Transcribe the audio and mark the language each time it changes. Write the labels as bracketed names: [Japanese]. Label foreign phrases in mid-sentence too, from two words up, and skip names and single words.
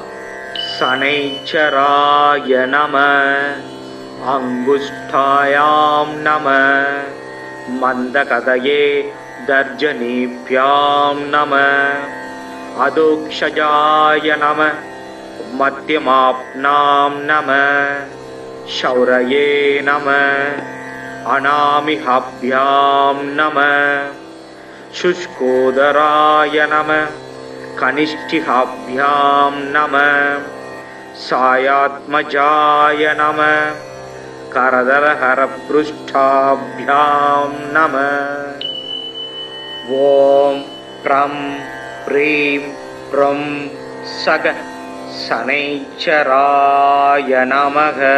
[Sanskrit] शनैश्चराय नमः अङ्गुष्ठाभ्यां नमः मन्दगतये नमः तर्जनीभ्यां नमः अधोक्षजाय नमः मध्यमाभ्यां नमः शौरये नमः अनामिकाभ्यां नमः शुष्कोदराय नमः कनिष्ठिहाभ्यां नमः सायात्मजाय नमः करदलहरपृष्ठाभ्यां नमः. ॐ प्रं प्रीं प्रं सग शनैश्चराय नमः.